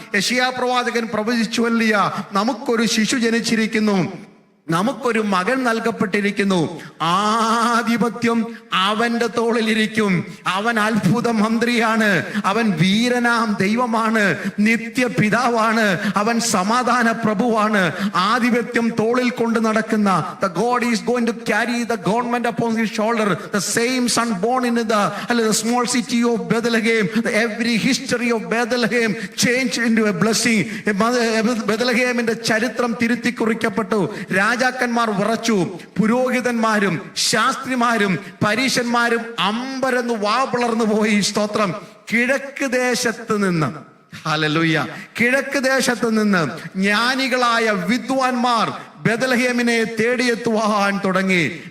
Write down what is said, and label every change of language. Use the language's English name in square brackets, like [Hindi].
[Malayalam] യെശയ്യാ പ്രവാചകൻ പ്രവചിച്ചുവല്ലിയ, നമുക്കൊരു ശിശു ജനിച്ചിരിക്കുന്നു, നമുക്കൊരു മകൻ നൽകപ്പെട്ടിരിക്കുന്നു, ആധിപത്യം അവന്റെ തോളിലിരിക്കും, അവൻ അത്ഭുത മന്ത്രിയാണ്, അവൻ വീരനാം ദൈവമാണ്, നിത്യപിതാവാണ്, അവൻ സമാധാന പ്രഭുവാണ്. ആധിപത്യം തോളിൽ കൊണ്ട് നടക്കുന്ന [English] the God is going to carry the government upon his shoulder. The same son born in the small city of Bethlehem. Every history of Bethlehem changed into a blessing. [Malayalam] ബെത്ലഹേമിന്റെ ചരിത്രം തിരുത്തി കുറിക്കപ്പെട്ടു. രാജാക്കന്മാർ വിറച്ചു. പുരോഹിതന്മാരും ശാസ്ത്രിമാരും പരീശന്മാരും അമ്പരന്ന് വാ പിളർന്നു പോയി. സ്തോത്രം. കിഴക്ക് ദേശത്ത് നിന്ന്, ഹല്ലേലൂയ, കിഴക്ക് ദേശത്ത് നിന്ന് ജ്ഞാനികളായ വിദ്വാൻമാർ ബെത്ലഹേമിനെ തേടിയെത്തുവാൻ തുടങ്ങി.